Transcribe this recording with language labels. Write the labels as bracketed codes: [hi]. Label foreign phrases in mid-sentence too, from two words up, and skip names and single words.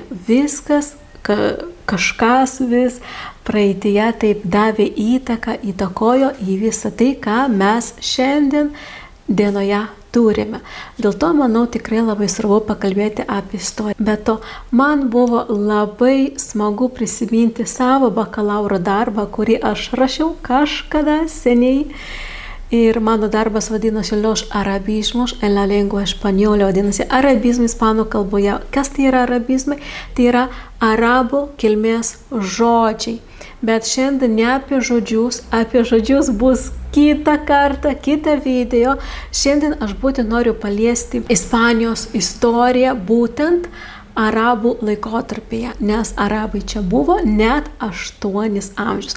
[lt] Viskas, kažkas vis praeityje taip davė įtaką, įtakojo į visą tai, ką mes šiandien dienoje turime. Dėl to, manau, tikrai labai svarbu pakalbėti apie istoriją. Bet to, man buvo labai smagu prisiminti savo bakalauro darbą, kurį aš rašiau kažkada seniai. Ir mano darbas vadinosi Los arabismos en la lengua española, vadinasi arabizmai ispanų kalboje. Kas tai yra arabizmai? Tai yra arabų kilmės žodžiai. Bet šiandien ne apie žodžius bus kitą kartą, kitą video. Šiandien aš būtent noriu paliesti Ispanijos istoriją būtent arabų laikotarpyje, nes arabai čia buvo net 8 amžius.